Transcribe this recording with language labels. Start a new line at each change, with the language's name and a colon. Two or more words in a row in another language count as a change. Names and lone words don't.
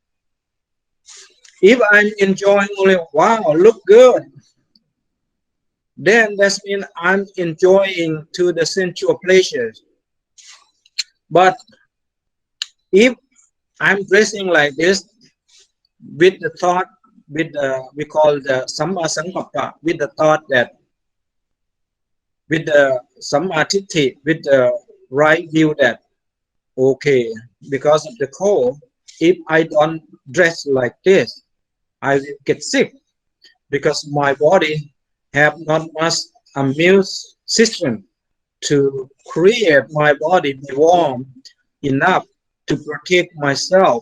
English: If I'm enjoying only, wow, look good, then that means I'm enjoying to the sensual pleasures. But if I'm dressing like this, with the thought, with the, we call the samma sankappa, with the thought that, with the
Pali: samma titti,
English: with the right view that, okay, because of the cold, if I don't dress like this, I will get sick, because my body have not much immune system to create my body be warm enough to protect myself.